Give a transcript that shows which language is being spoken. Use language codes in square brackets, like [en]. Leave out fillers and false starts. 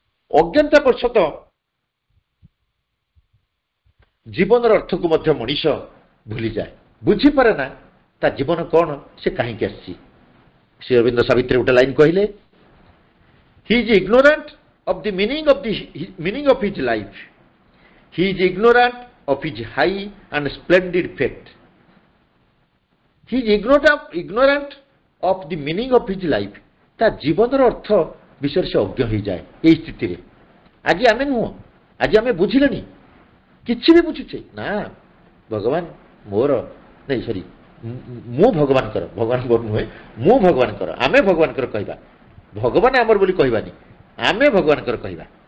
[or] ଅଜ୍ଞାନତାବଶତ ଜୀବନର ଅର୍ଥକୁ ମଧ୍ୟ ମଣିଷ ଭୁଲିଯାଏ, ବୁଝିପାରେ ନା ତା ଜୀବନ କ'ଣ, ସେ କାହିଁକି ଆସିଛି। ଶ୍ରୀଅରବିନ୍ଦ ସାବିତ୍ରୀ ଗୋଟେ ଲାଇନ୍ କହିଲେ, [en] He is ignorant of the meaning of his life. He is ignorant of his high and splendid fate. He is ignorant of the meaning of his life. [or] ତା ଜୀବନର ଅର୍ଥ ବିଷୟରେ ସେ ଅଜ୍ଞ ହୋଇଯାଏ ଏଇ ସ୍ଥିତିରେ। ଆଜି ଆମେ ନୁହଁ, ଆଜି ଆମେ ବୁଝିଲେଣି, କିଛି ବି ବୁଝୁଛେ ନା ଭଗବାନ ମୋର, ନାଇଁ ସରି, ମୁଁ ଭଗବାନଙ୍କର, ଭଗବାନ ମୋର ନୁହେଁ, ମୁଁ ଭଗବାନଙ୍କର, ଆମେ ଭଗବାନଙ୍କର କହିବା, ଭଗବାନ ଆମର ବୋଲି କହିବାନି, ଆମେ ଭଗବାନଙ୍କର କହିବା।